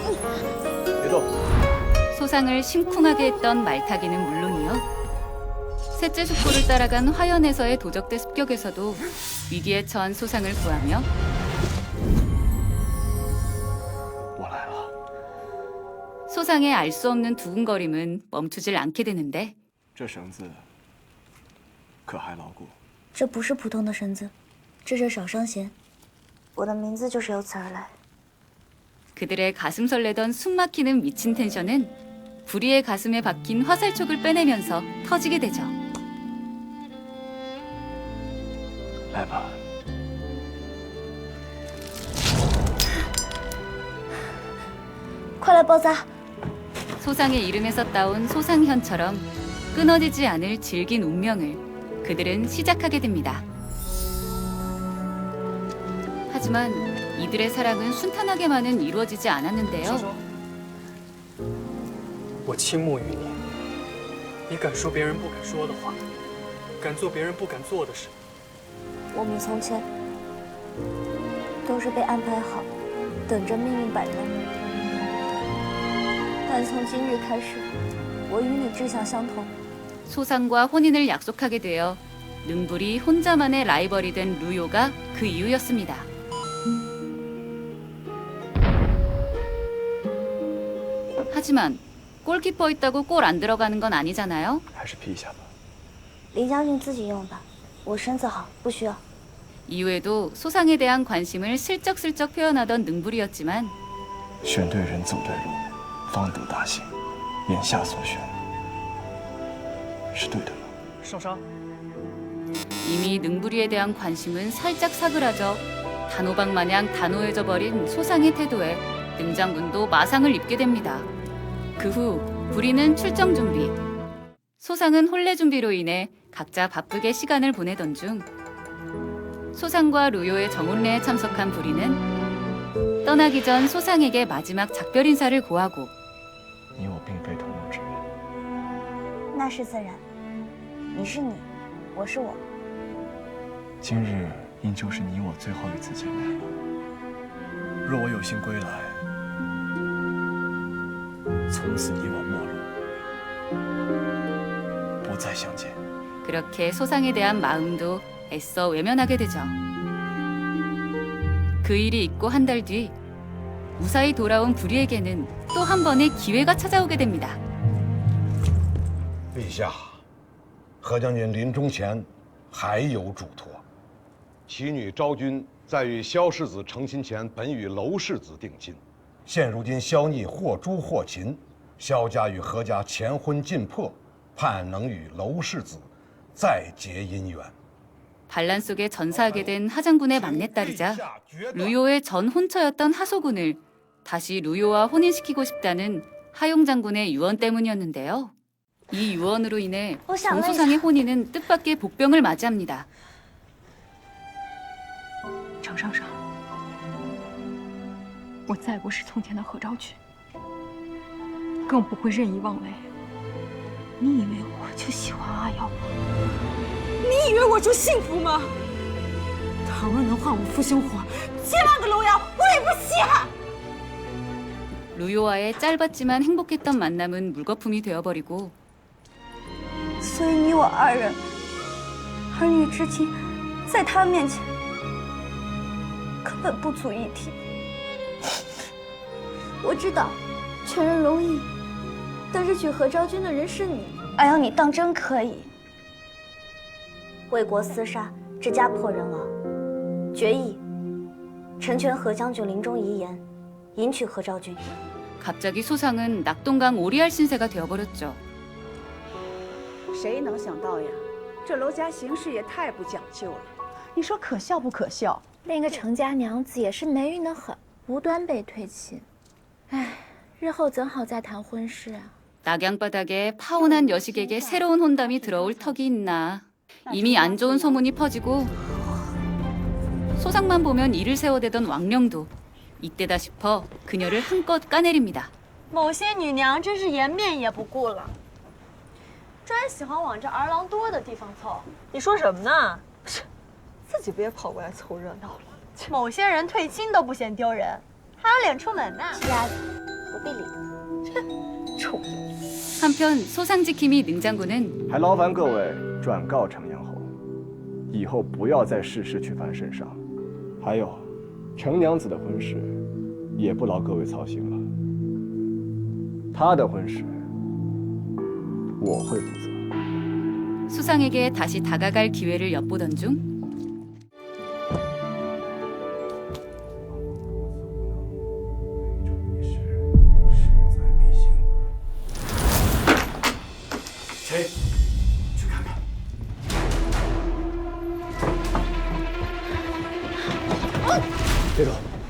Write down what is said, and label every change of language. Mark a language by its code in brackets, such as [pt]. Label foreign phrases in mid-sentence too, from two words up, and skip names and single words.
[ko] 소상을 심쿵하게 했던 말타기는 물론이요. 셋째 숙부를 따라간 화연에서의 도적대 습격에서도 위기에 처한 소상을 구하며 [zh] 我来了。 [ko] 소상의 알 수 없는 두근거림은 멈추질 않게 되는데 [zh] 这绳子可还牢固？这不是普通的绳子，这是少伤弦。我的名字就是由此而来。 [ko] 그들의 가슴 설레던 숨막히는 미친 텐션은 부리의 가슴에 박힌 화살촉을 빼내면서 터지게 되죠. [zh] 来吧，快来包扎！ [ko] 소상의 이름에서 따온 소상현처럼 끊어지지 않을 질긴 운명을 그들은 시작하게 됩니다. 하지만 이들의 사랑은 순탄하게만은 이루어지지 않았는데요. [zh] 我倾慕于你，你敢说别人不敢说的话，敢做别人不敢做的事。我们从前都是被安排好，等着命运摆弄。但从今日开始，我与你志向相同。 [ko] 소상과 혼인을 약속하게 되어 능불이 혼자만의 라이벌이 된 루요가 그 이유였습니다. 하지만 골키퍼 있다고 골 안 들어가는 건 아니잖아요. [zh] 还是披一下吧。林将军自己用吧，我身子好，不需要。 [ko] 이후에도 소상에 대한 관심을 슬쩍슬쩍 표현하던 능불이었지만 [zh] 选对人，走对路，方得大幸。眼下所选是对的吗？受伤？ [ko] 이미 능불이에 대한 관심은 살짝 사그라져 단호박 마냥 단호해져 버린 소상의 태도에 능장군도 마상을 입게 됩니다. 그 후 불이는 출정 준비, 소상은 혼례 준비로 인해 각자 바쁘게 시간을 보내던 중 소상과 루요의 정혼례에 참석한 불이는 떠나기 전 소상에게 마지막 작별 인사를 고하고 [zh] 你我并非同路之人，那是自然，你是你，我是我。今日应就是你我最后一次见面了。若我有幸归来，从此你我陌路，不再相见。 [ko] 그렇게 소상에 대한 마음도 애써 외면하게 되죠. 그 일이 있고 한 달 뒤 무사히 돌아온 불이에게는 또 한 번의 기회가 찾아오게 됩니다. [zh] 陛下，何将军临终前还有嘱托，其女昭君在与萧世子成亲前，本与娄世子定亲，现如今萧逆或诛或擒，萧家与何家前婚尽破，盼能与娄世子再结姻缘。 [ko] 반란 속에 전사하게 된 하장군의 막내딸이자 루요의 전 혼처였던 하소군을 다시 루요와 혼인시키고 싶다는 하용 장군의 유언 때문이었는데요. 이 유언으로 인해 정소상의 혼인은 뜻밖의 복병을 맞이합니다. [zh] 程尚尚，我再不是从前的何昭君，更不会任意妄为。你以为我就喜欢阿瑶吗？你以为我就幸福吗？倘若能换我复兴火，7万个楼瑶我也不稀罕。 [ko] 루요와의 짧았지만 행복했던 만남은 물거품이 되어버리고 [zh] 所以你我二人儿女之情，在他面前根本不足一提。我知道，劝人容易，但是娶何昭君的人是你。哎呀，你当真可以？为国厮杀，致家破人亡，决议成全何将军临终遗言，迎娶何昭君。 [ko] 갑자기 소상은 낙동강 오리알 신세가 되어버렸죠. [zh] 谁能想到呀？这娄家行事也太不讲究了。你说可笑不可笑？那个程家娘子也是霉运的很，无端被退亲。唉，日后怎好再谈婚事啊？ [ko] 낙양바닥에 파혼한 여식에게 새로운 혼담이 들어올 턱이 있나. 이미 안 좋은 소문이 퍼지고 소상만 보면 이를 세워대던 왕령도 이때다 싶어 그녀를 한껏 까내립니다. [zh] 某些女娘真是颜面也不顾了，专喜欢往这儿郎多的地方凑。你说什么呢？自己别跑过来凑热闹了。某些人退亲都不嫌丢人，还有脸出门呢。丫的，不必理他。 臭狐。 [ko] 한편 소상지킴이 능장군은 [zh] 还劳烦各位转告程娘后，以后不要再事事去犯圣上。还有，程娘子的婚事，也不劳各位操心了。她的婚事，我会负责。 [ko] 수상에게 다시 다가갈 기회를 엿보던 중 [zh] 谁？去看看。别动！